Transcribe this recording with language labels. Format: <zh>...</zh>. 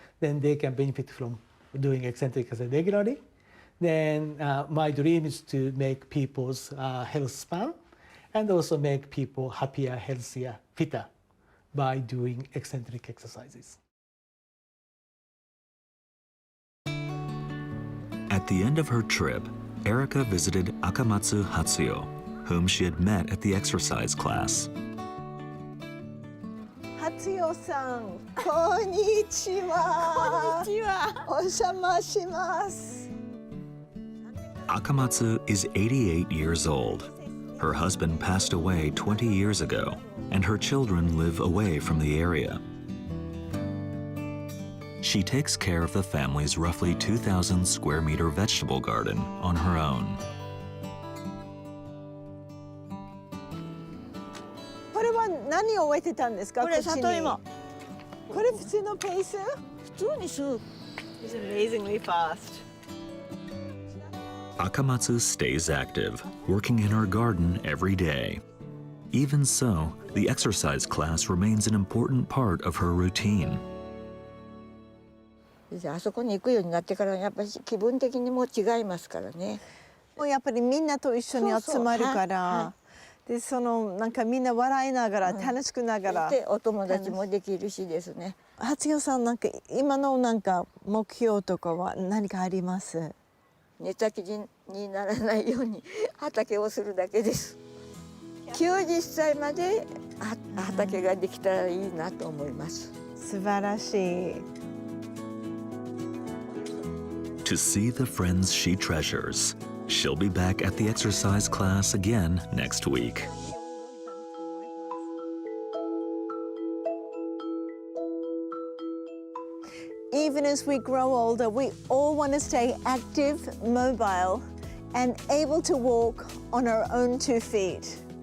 <en>Then they can benefit from doing eccentric exercise regularly. Then my dream is to make people's health span and also make people happier, healthier, fitter by doing eccentric exercises. At the end of her trip, Erica visited Akamatsu Hatsuyo, whom she had met at the exercise class.</en> <ja>Hatsuyo-san, こんにちは。こんにちは。お邪魔します。</ja> <en>Akamatsu is 88 years old. Her husband passed away 20 years ago, and her children live away from the area. She takes care of the family's roughly 2,000 square meter vegetable garden on her own.</en> <ja>これは何を植えてたんですか？これこっちに里芋。これ普通のペース？普通にする。</ja> <en>It's amazingly fast. Akamatsu stays active, working in her garden every day. Even so, the exercise class remains an important part of her routine.</en> <ja>あそこに行くようになってからやっぱり気分的にも違いますからね。もうやっぱりみんなと一緒に集まるから、でそのなんかみんな笑いながら、楽しくながら、でお友達もできるしですね。初代さんなんか今のなんか目標とかは何かあります？寝たきりにならないように畑をするだけです。 90歳まで畑ができたらいいなと思います。素晴らしい。</ja> <en>To see the friends she treasures, she'll be back at the exercise class again next week. Even as we grow older, we all want to stay active, mobile, and able to walk on our own 2 feet.</en>